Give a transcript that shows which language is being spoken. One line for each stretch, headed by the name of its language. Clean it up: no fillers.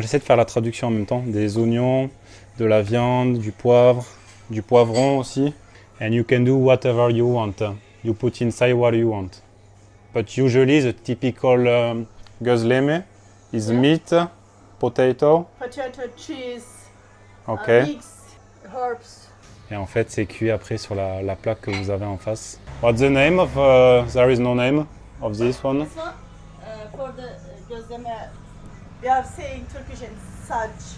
French: J'essaie de faire la traduction en même temps. Des oignons, de la viande, du poivre, du poivron aussi.
English: And you can do whatever you want. You put inside what you want. But usually the typical gözleme is meat, potato. Potato, cheese, Okay. mix, herbs.
French: Et en fait, c'est cuit après sur la plaque que vous avez en face.
English: What's the name of? There is no name of this one. This one, for the gözleme, we are saying Turkish and sac.